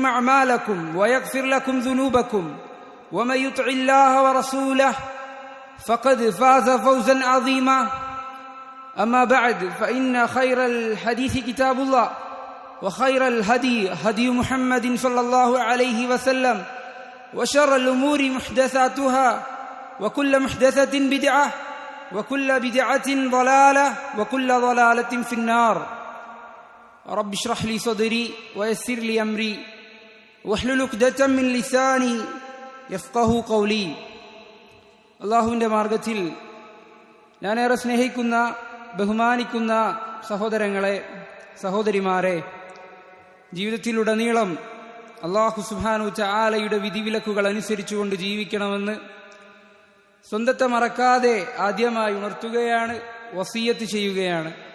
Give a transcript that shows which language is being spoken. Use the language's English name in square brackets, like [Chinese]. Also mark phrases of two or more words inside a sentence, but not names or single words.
[Arabic] أعمالكم ويغفر لكم ذنوبكم ومن يطع الله ورسوله فقد فاز فوزا عظيما أما بعد فإن خير الحديث كتاب الله وخير الهدي هدي محمد صلى الله عليه وسلم وشر الأمور محدثاتها وكل محدثة بدعة وكل بدعة ضلالة وكل ضلالة في النار رب اشرح لي صدري ويسر لي أمري واحلل عقدة من لساني يفقهوا قولي [Malayalam] അല്ലാഹുവിൻ്റെ മാർഗത്തിൽ ഞാനേറെ സ്നേഹിക്കുന്ന ബഹുമാനിക്കുന്ന സഹോദരങ്ങളെ സഹോദരിമാരെ, ജീവിതത്തിലുടനീളം അല്ലാഹു സുബ്ഹാനഹു തആലയുടെ വിധിവിലക്കുകൾ അനുസരിച്ചുകൊണ്ട് ജീവിക്കണമെന്ന് സ്വന്തത്തെ മറക്കാതെ ആദ്യമായി ഉണർത്തുകയാണ്, വസിയ്യത്ത് ചെയ്യുകയാണ്.